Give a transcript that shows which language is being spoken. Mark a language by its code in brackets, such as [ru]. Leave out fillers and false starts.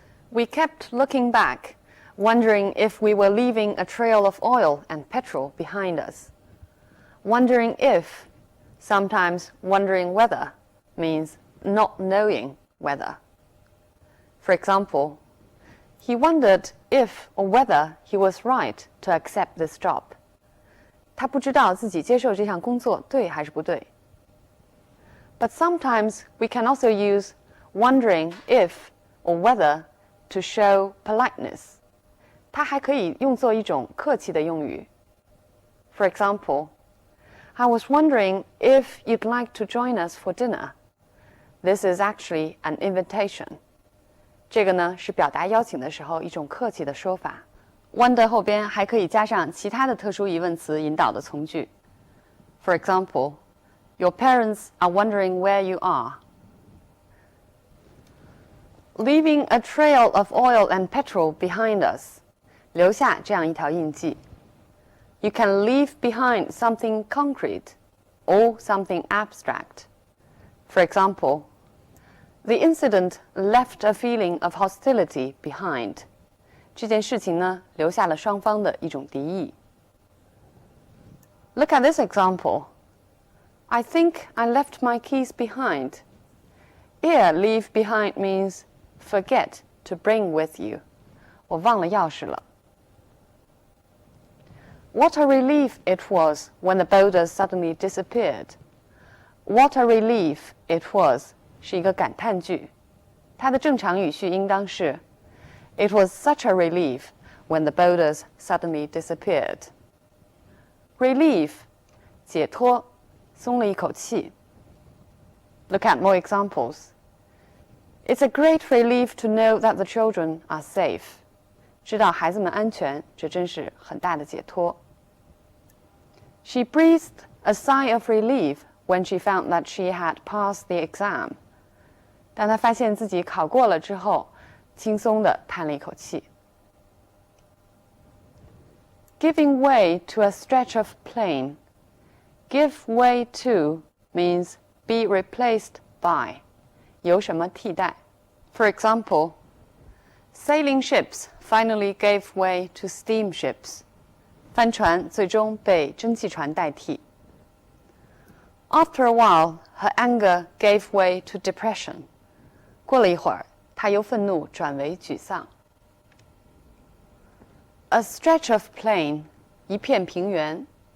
[en] We kept looking back, wondering if we were leaving a trail of oil and petrol behind us. Wondering if, sometimes wondering whether, means not knowing whether. For example, he wondered if or whether he was right to accept this job. [zh] 他不知道自己接受这项工作对还是不对。 [en] But sometimes we can also use wondering if or whether to show politeness. [zh] 它还可以用作一种客气的用语。 [en] For example, I was wondering if you'd like to join us for dinner. This is actually an invitation. [zh] 这个呢是表达邀请的时候一种客气的说法。Wonder 后边还可以加上其他的特殊疑问词引导的从句。 [en] For example, your parents are wondering where you are. Leaving a trail of oil and petrol behind us. [zh] 留下这样一条印记。 [en] You can leave behind something concrete or something abstract. For example, the incident left a feeling of hostility behind. [zh] 这件事情呢，留下了双方的一种敌意。 [en] Look at this example. I think I left my keys behind. Here, leave behind means forget to bring with you. [zh] 我忘了钥匙了。 [en] What a relief it was when the boulders suddenly disappeared. What a relief it was [zh] 是一个感叹句，它的正常语序应当是 [en] It was such a relief when the boulders suddenly disappeared. [zh] Relief 解脱，松了一口气。 [en] Look at more examples. It's a great relief to know that the children are safe. [zh] 知道孩子们安全，这真是很大的解脱。 [en] She breathed a sigh of relief when she found that she had passed the exam. [zh] 当她发现自己考过了之后，轻松地叹了一口气。 [en] Giving way to a stretch of plain. Give way to means be replaced by. [zh] 由什么替代。 [en] For example, sailing ships finally gave way to steamships. [zh] 帆船最终被蒸汽船代替。 [en] After a while, her anger gave way to depression. [zh] 过了一会儿，她由愤怒转为沮丧。 [en] A stretch of plain, [zh] 一片平原。